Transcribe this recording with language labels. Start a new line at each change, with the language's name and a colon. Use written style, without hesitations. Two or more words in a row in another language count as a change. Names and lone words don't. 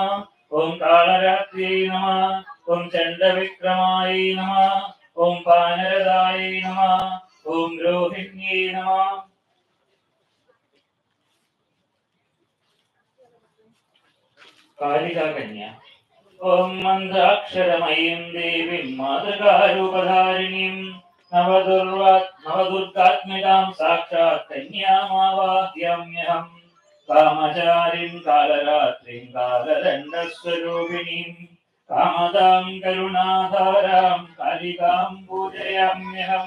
Sanskrit: ॐ कालरात्र्यै नमः। ॐ चण्डविक्रमायै नमः। ॐ पानरदायै नमः। ॐ रोहिण्ये नमः। कालिका कन्या। ഓം മന്ദാക്ഷരമയീം ദേവീം മാതൃകാരൂപധാരിണീം നവദുർഗാത്മികാം സാക്ഷാത് കന്യാമാവാഹ്യാമ്യഹം കാമചാരിം കാലരാത്രിം കാലദണ്ഡസ്വരൂപിണീം കാമദാം കരുണാധാരാം കാലികാം പൂജയാമ്യഹം.